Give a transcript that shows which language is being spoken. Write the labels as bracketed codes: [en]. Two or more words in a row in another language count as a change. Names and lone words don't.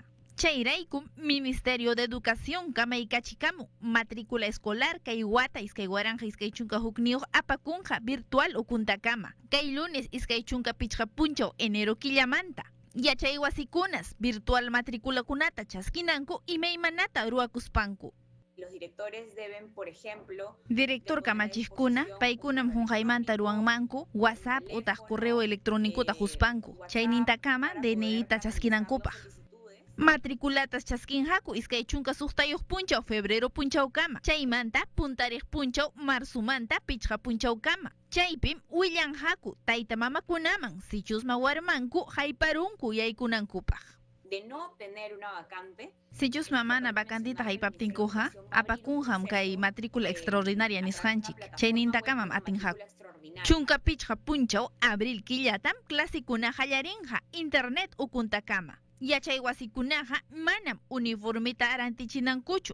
[qu] Chayraykum Ministerio de Educación kamaykachikamun [es] matrícula escolar [qu] kay wata iskay waranja iskay chunka hukniyuq apakunqa virtual ukuntakama. Kay lunes iskay chunka pichqa punchaw enero killamanta. Yachay wasikunas virtual matriculakunata chaskinanku imaymanata ruakuspanku. [es] Los directores deben, por ejemplo, [qu] Director kamachijkuna, paykunam hunjaymanta ruanmanku, WhatsApp utaq [es] correo electrónico [qu] tajuspanku. Chaynintakama DNI-ta chaskinankupaq. Matriculatas chaskinhaku iskay chunka suqtayuq punchaw febrero punchawkama. Chaymanta puntariq punchaw marsumanta pichqa punchawkama. Chaypim willanhaku tayta mamakunaman sichusma warmanku hayparunku yaykunankupaq. [es] de no obtener una vacante. [qu] Sichus mamana vacantita haypaptinkuja, apakunjam kay [es] matrícula extraordinaria [qu] nisqanchik. Chaynintakamam atinhaku. Chunka pichqa punchaw abril killatam clasikuna hallarinja internet ukuntakama. Yachay wasikunaja manam uniformita arantichinankuchu.